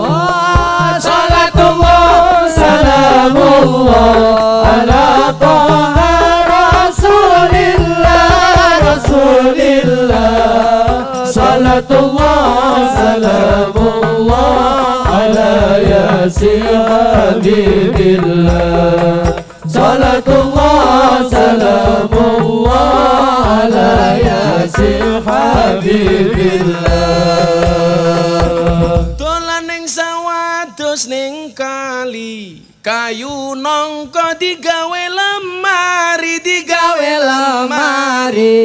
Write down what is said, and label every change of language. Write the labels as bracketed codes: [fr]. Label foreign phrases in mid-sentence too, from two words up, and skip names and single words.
[ar] صلاة الله سلام الله على طه رسول الله رسول الله. صلاة الله سلام الله على يس حبيب الله. صلاة الله سلام الله على يس حبيب الله. [jv] Dolan ning sawah dos ning kali, kayu nangka digawe lemari, digawe lemari.